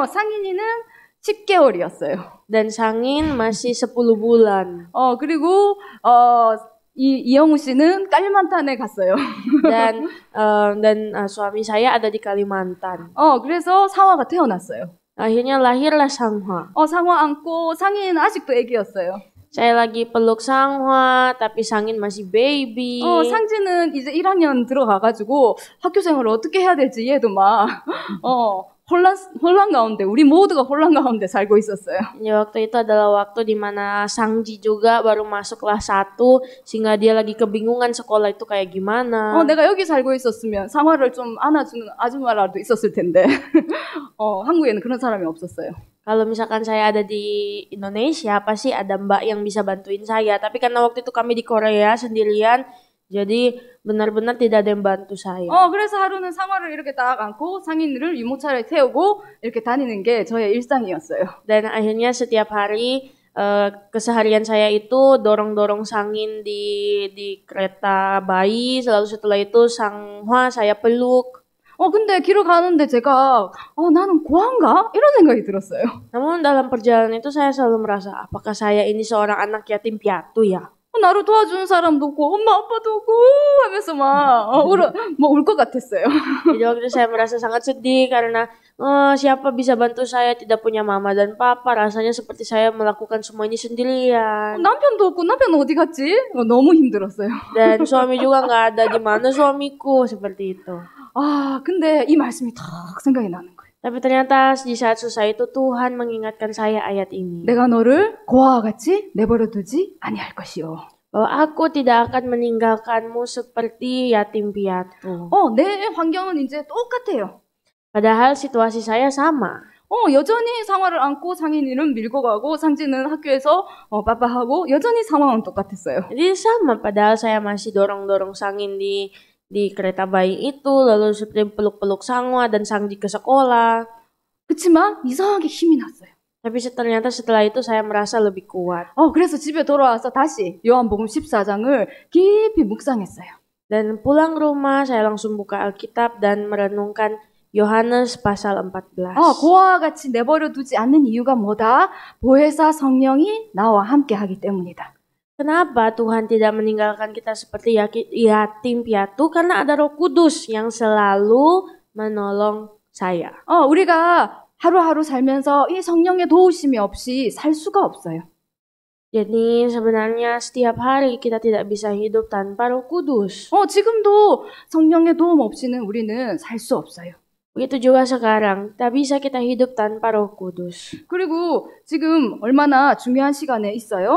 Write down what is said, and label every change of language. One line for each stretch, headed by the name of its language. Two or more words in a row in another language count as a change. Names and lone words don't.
Korean: 상인이는 10개월이었어요.
Indonesian: Dan Sangin masih 10 bulan.
Korean: 그리고 이영우 씨는 깔리만탄에 갔어요.
Indonesian: Dan suami saya ada di Kalimantan.
Korean: 그래서 상화가 태어났어요.
Indonesian: Akhirnya lahirlah Sanghwa.
Korean: 상화 안고 상인은 아직도 애기였어요.
Indonesian: Saya lagi peluk Sanghwa, tapi Sangin masih baby.
Korean: 상진은 이제 1학년 들어가가지고 학교 생활을 어떻게 해야 될지 얘도 막 혼란 가운데 우리 모두가 혼란 가운데 살고 있었어요.
Indonesian: Waktu itu adalah waktu di mana Sangji juga baru masuk kelas 1 sehingga dia lagi kebingungan sekolah itu kayak gimana.
Korean: 내가 여기 살고 있었으면 상화를 좀 안아주는 아줌마라도 있었을 텐데 한국에는 그런 사람이 없었어요.
Indonesian: Kalau misalkan saya ada di Indonesia pasti ada mbak yang bisa bantuin saya, tapi karena waktu itu kami di Korea sendirian, jadi benar-benar tidak ada yang bantu saya.
Korean: 그래서 하루는 상화를 이렇게 딱 안고 상인을 유모차를 태우고 이렇게 다니는 게 저의 일상이었어요.
Indonesian: Dan akhirnya setiap hari keseharian saya itu dorong-dorong Sangin di kereta bayi, lalu setelah itu Sanghwa saya peluk.
Korean: 근데 길을 가는데 제가 나는 고아인가? 이런 생각이 들었어요.
Indonesian: Namun dalam perjalanan itu saya selalu merasa apakah saya ini seorang anak yatim piatu ya?
Korean: 나를 도와주는 사람도 없고 엄마 아빠도 없고 하면서 막 울 것 같았어요.
Indonesian: Jadi waktu itu saya merasa sangat sedih karena siapa bisa bantu saya, tidak punya mama dan papa, rasanya seperti saya melakukan semua ini sendirian.
Korean: 남편도 없고 남편 어디 갔지? 너무 힘들었어요.
Indonesian: Dan suami juga nggak ada, di mana suamiku, seperti itu.
Korean: 근데 이 말씀이 딱 생각이 나는 거예요.
Indonesian: Tapi ternyata di saat susah itu Tuhan mengingatkan saya ayat ini.
Korean: 내가 너를 고아와 같이 내버려 두지 아니할 것이요.
Indonesian: Bahwa aku tidak akan meninggalkanmu seperti yatim piatu.
Korean: 내 환경은 이제 똑같아요.
Indonesian: Padahal situasi saya sama.
Korean: 여전히 상화를 안고 상인이는 밀고 가고 상진은 학교에서 빠빠하고 여전히 상황은 똑같았어요.
Indonesian: Jadi sama, padahal saya masih dorong-dorong Sangin di kereta bayi itu, lalu seperti peluk-peluk Sangwa dan Sangji ke sekolah.
Korean: 그치만 이상하게 힘이 났어요.
Indonesian: Tapi ternyata setelah itu saya merasa lebih kuat.
Korean: 그래서 집에 돌아와서 다시 요한복음 14장을 깊이 묵상했어요.
Indonesian: Dan pulang ke rumah saya langsung buka Alkitab dan merenungkan Yohanes pasal 14.
Korean: 그와 같이 내버려 두지 않는 이유가 뭐다? 보혜사 성령이 나와 함께 하기 때문이다.
Indonesian: Kenapa Tuhan tidak meninggalkan kita seperti yatim piatu? Karena ada Roh Kudus yang selalu menolong saya.
Korean: 우리가 하루하루 살면서 이 성령의 도우심이 없이 살 수가 없어요.
Indonesian: Jadi sebenarnya setiap hari kita tidak bisa hidup tanpa Roh Kudus.
Korean: 지금도 성령의 도움 없이는 우리는 살 수 없어요.
Indonesian: Begitu juga sekarang, tak bisa kita hidup tanpa Roh Kudus.
Korean: 그리고 지금 얼마나 중요한 시간에 있어요.